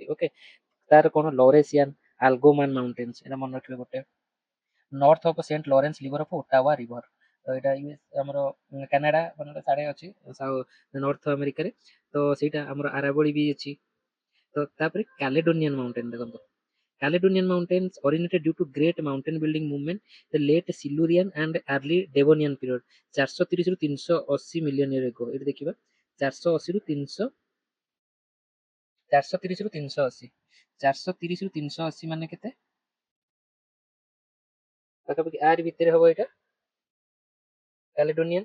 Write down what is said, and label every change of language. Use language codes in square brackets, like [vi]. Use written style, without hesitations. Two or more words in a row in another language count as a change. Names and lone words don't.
[or] ଓକେ, ତାର କଣ ଲରେସିଆନ, ଆଲଗୋମାନ ମାଉଣ୍ଟେନ୍ସ, ଏଟା ମନେ ରଖିବେ ଗୋଟେ। [en] north of Saint Lawrence river of Ottawa river, [or] ତ ଏଇଟା ଆମର କାନାଡା ମାନେ ସାଡେ ଅଛି ନର୍ଥ ଆମେରିକାରେ, ତ ସେଇଟା ଆମର ଆରାବଳି ବି ଅଛି। ତ ତାପରେ କାଲେଡୋନିଆନ ମାଉଣ୍ଟେନ ଦେଖନ୍ତୁ, [en] Caledonian Mountains originated due to great mountain building movement the late Silurian and early Devonian period, 430 ରୁ 380 million year ago. [or] ଏଠି ଦେଖିବା 480 ରୁ 300, 430 ରୁ 380, 430 ରୁ 380 ମାନେ କେତେ, ପାଖାପାଖି ଆରି ଭିତରେ ହବ ଏଇଟା କାଲେଡୋନିଆନ।